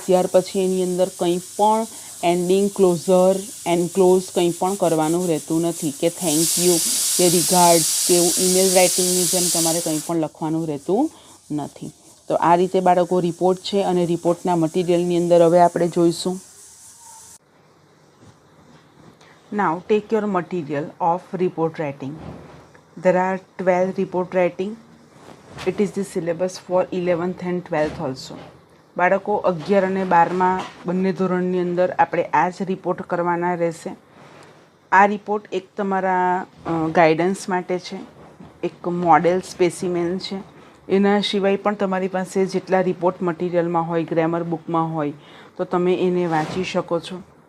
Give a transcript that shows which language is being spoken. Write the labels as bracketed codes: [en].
[gu] ત્યાર પછી એની અંદર કંઈ પણ એન્ડિંગ, ક્લોઝર, એન્ક્લોઝ કંઈ પણ કરવાનું રહેતું નથી કે થેન્ક યુ કે રિગાર્ડ્સ કે એવું ઈમેલ રાઇટિંગની જેમ તમારે કંઈ પણ લખવાનું રહેતું નથી. તો આ રીતે બાળકો રિપોર્ટ છે અને રિપોર્ટના મટીરિયલની અંદર હવે આપણે જોઈશું. [en] Now take your material of report writing. There are 12 report writing. It is the syllabus for 11th and 12th also. [gu] બાળકો 11 અને 12માં બંને ધોરણની અંદર આપણે આ જ રિપોર્ટ કરવાના રહેશે. આ રિપોર્ટ એક તમારા ગાઈડન્સ માટે છે, એક મોડેલ સ્પેસિમેન છે. એના સિવાય પણ તમારી પાસે જેટલા રિપોર્ટ મટીરિયલમાં હોય, ગ્રામર બુકમાં હોય તો તમે એને વાંચી શકો છો.